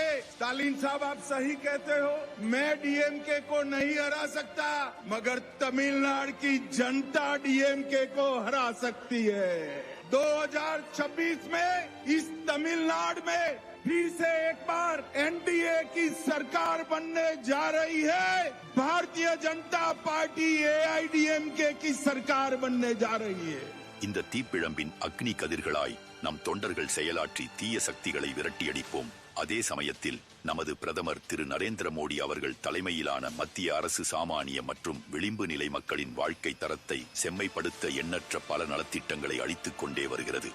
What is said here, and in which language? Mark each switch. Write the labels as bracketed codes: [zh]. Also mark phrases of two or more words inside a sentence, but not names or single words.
[hi] स्टालिन साहब आप सही कहते हो, मैं डीएमके को नहीं हरा सकता, मगर तमिलनाडु की जनता डीएमके को हरा सकती है। 2026 में इस तमिलनाडु में फिर से एक बार एनडीए की सरकार बनने जा रही है। भारतीय जनता पार्टी एआईडीएमके की सरकार बनने जा रही है। [ta] இந்த தீப்பிழம்பின் அக்னி கதிர்களாய் நம் தொண்டர்கள் செயலாற்றி தீய சக்திகளை விரட்டியடிப்போம். அதே சமயத்தில் நமது பிரதமர் திரு நரேந்திர மோடி அவர்கள் தலைமையிலான மத்திய அரசு சாமானிய மற்றும் விளிம்பு நிலை மக்களின் வாழ்க்கை தரத்தை செம்மைப்படுத்த எண்ணற்ற பல நலத்திட்டங்களை அளித்துக் கொண்டே வருகிறது.